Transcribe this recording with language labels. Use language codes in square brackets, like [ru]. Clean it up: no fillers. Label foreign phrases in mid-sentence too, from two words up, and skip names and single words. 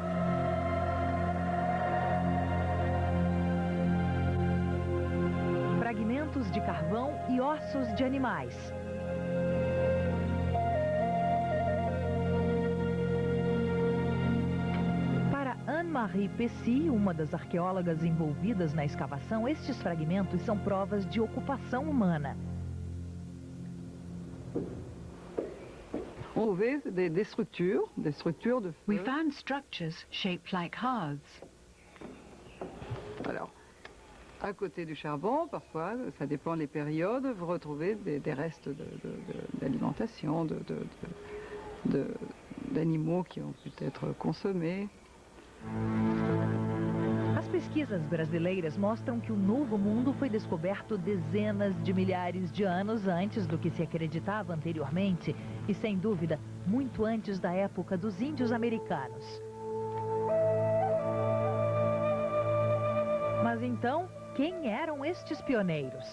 [pt] Fragmentos de carvão e ossos de animais. Para Anne-Marie Pessy, uma das arqueólogas envolvidas na escavação, estes fragmentos são provas de ocupação humana. [en] We found structures shaped like hearths. [fr] Alors, à côté du charbon, parfois, ça dépend des périodes, vous retrouvez des restes d'alimentation, d'animaux qui ont pu être consommés. [pt] As pesquisas brasileiras mostram que o Novo Mundo foi descoberto dezenas de milhares de anos antes do que se acreditava anteriormente e, sem dúvida, muito antes da época dos índios americanos. Mas então, quem eram estes pioneiros?